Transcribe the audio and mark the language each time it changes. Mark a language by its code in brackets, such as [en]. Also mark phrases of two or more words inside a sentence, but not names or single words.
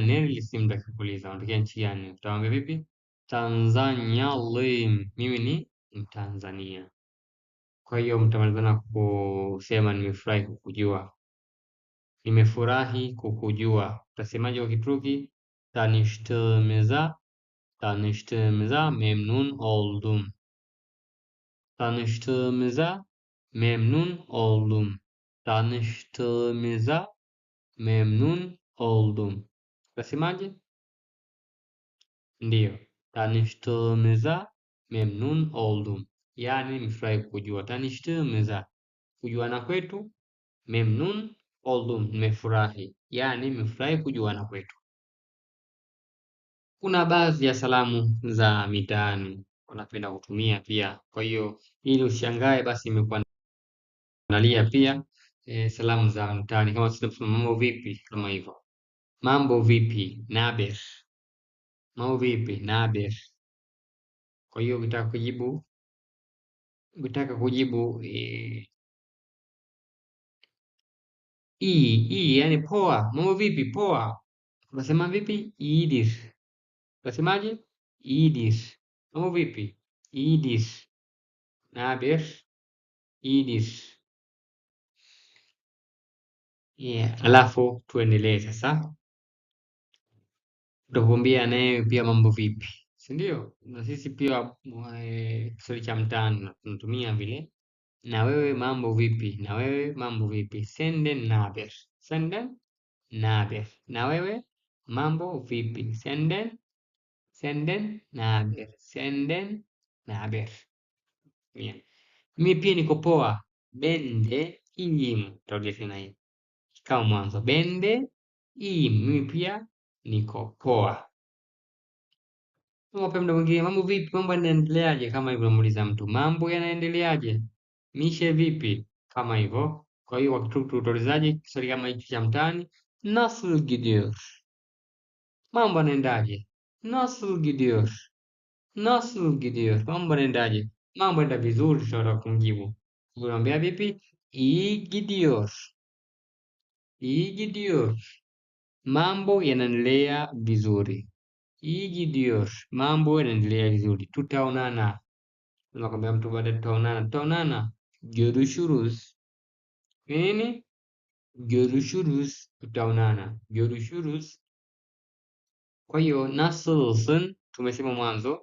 [sw] Neno lisimu kuuliza unatokea nchi gani? Utawaambia vipi? Tanzanyalıyım. Mimi ni Mtanzania. Kwa hiyo mtamalizana kusema nimefurahi kukujua. Nimefurahi kukujua. Utasemaje kwa Kituruki? [tr] Tanıştığımıza memnun oldum. Tanıştığımıza memnun oldum. Tanıştığımıza memnun oldum. [sw] Utasemaje? Ndiyo. [tr] Tanıştığımıza memnun oldum. [sw] Yani nimefurahi kukujua. Tanıştığımıza, kujuana kwetu. [tr] Memnun oldum, [sw] nimefurahi. Yani nimefurahi kujuana kwetu. Kuna baadhi ya salamu za mitaani wanapenda kutumia pia. Kwa hiyo ili ushangae, basi imekuandalia pia salamu za mtaani, kama tunasema mambo vipi, kama hivyo. Mambo vipi, naber. Mambo vipi, naber. Kwa hiyo ukitaka kujibu yani poa. Mambo vipi, poa. Unasema vipi? Iyidir. Unasemaje? İyidir. Mambo vipi? [tr] İyidir. Ne haber? İyidir. [sw] Yeah. Alafu tuendelee sasa. Utakuambia naye pia mambo vipi, si ndio? Na sisi pia Kiswahili cha mtaani tunatumia vile. Na wewe mambo vipi? Na wewe mambo vipi? [tr] Senden ne haber? Senden ne haber? [sw] Na wewe mambo vipi? [tr] Senden ne haber? Senden ne haber? [sw] Yeah. Mimi pia niko poa. [tr] Ben de iyiyim. [sw] Tarudia tena hii kama mwanzo. [tr] Ben de iyiyim. [sw] Mimi pia niko poa. Wape muda mwingine, mambo vipi? Mambo yanaendeleaje? Kama hivyo unamuuliza mtu, mambo yanaendeleaje? Mishe vipi? Kama hivyo. Kwa hiyo utaulizaje kiswali kama hicho cha mtaani? [tr] Nasıl gidiyor? [sw] Mambo yanaendaje? [tr] Nasıl gidiyor? Nasıl gidiyor? [sw] Mambo yanaendaje? Mambo yanaenda vizuri, tutaweza kumjibu. Unamwambia vipi? [tr] İyi gidiyor. İyi gidiyor. [sw] Mambo yanaendelea vizuri. [tr] İyi gidiyor. [sw] Mambo yanaendelea vizuri. Tutaonana. Unakwambia mtu baada tutaonana. Tutaonana. Görüşürüz. Nini? [tr] Görüşürüz. Tutaonana. Görüşürüz. [sw] Kwa hiyo nasılsın? Tumesema mwanzo.